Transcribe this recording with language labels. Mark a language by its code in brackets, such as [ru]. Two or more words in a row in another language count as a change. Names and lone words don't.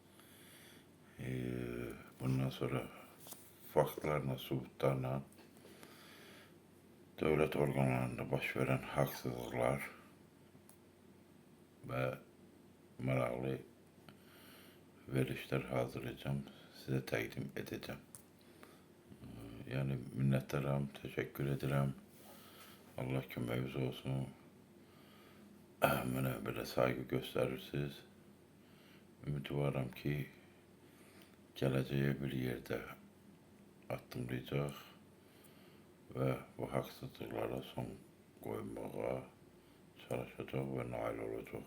[az] Bundan sonra faktlarla, subutlarla devlet organlarında baş veren haksızlıklar ve maraqlı verişler hazırlayacağım, size təqdim edeceğim. Yani minnətdaram, [tr] teşekkür ederim. [az] Allah köməyiniz olsun. [tr] Mənə belə saygı gösterirsiniz. [az] Ümidvaram ki, gələcəyə bir yerdə addımlayacaq və bu haksızlıklara son qoymağa çalışacaq və nail olacaq.